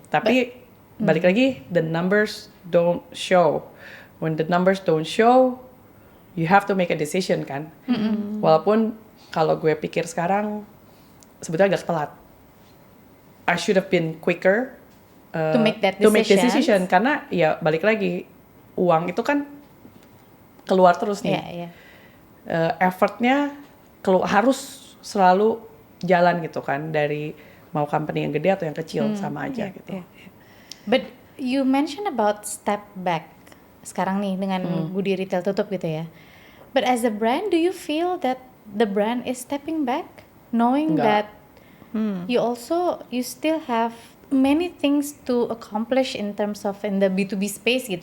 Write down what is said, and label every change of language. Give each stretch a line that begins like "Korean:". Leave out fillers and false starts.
Indonesian: Tapi balik lagi,
English: the numbers don't show. When the numbers don't show, you have to make a decision kan.
Indonesian: Walaupun kalau gue pikir sekarang sebetulnya agak telat.
English: I should have been quicker To make that
Indonesian: decision karena ya balik lagi, uang itu kan keluar terus nih. Iya. Effortnya harus selalu jalan gitu kan, dari mau company yang gede atau yang kecil sama aja gitu.
English: But you mentioned about step back.
Indonesian: Sekarang nih dengan Goodie Retail tutup gitu ya.
English: But as a brand, do you feel that the brand is stepping back, knowing
Indonesian: Enggak.
English: that you still have many things to accomplish in terms of in the B2B space gitu